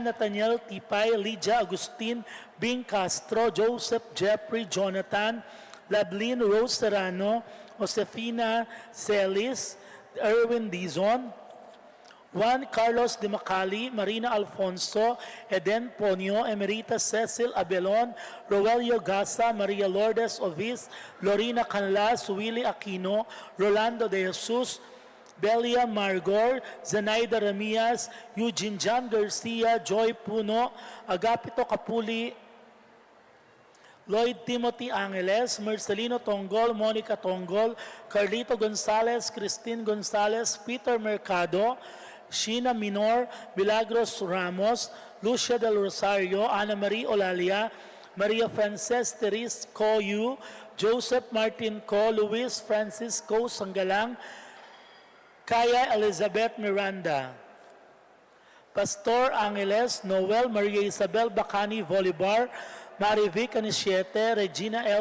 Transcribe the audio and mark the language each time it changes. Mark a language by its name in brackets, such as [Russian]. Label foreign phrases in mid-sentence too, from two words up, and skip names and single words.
[Filipino] Nathaniel Tipay, Lydia Agustin, Bing Castro, Joseph Jeffrey Jonathan, Lablin Rose Serrano, Josefina Celis, Erwin Dizon, Juan Carlos de Macali, Marina Alfonso, Eden Ponyo, Emerita Cecil Abelon, Rogelio Gasa, Maria Lourdes Ovis, Lorena Canlas, Willie Aquino, Rolando de Jesus, Belia Margor, Zenaida Ramias, Eugene John Garcia, Joy Puno, Agapito Capuli, Lloyd Timothy Angeles, Marcelino Tongol, Monica Tongol, Carlito Gonzalez, Christine Gonzalez, Peter Mercado, Sheena Minor, Milagros Ramos, Lucia del Rosario, Ana Marie Olalia, Maria Frances Teres Coyu, Joseph Martin Co., Luis Francisco Sanggalang, Kaya Elizabeth Miranda. Pastor Angeles Noel Maria Isabel Bacani Bolivar, Marivic Anisiete, Regina L.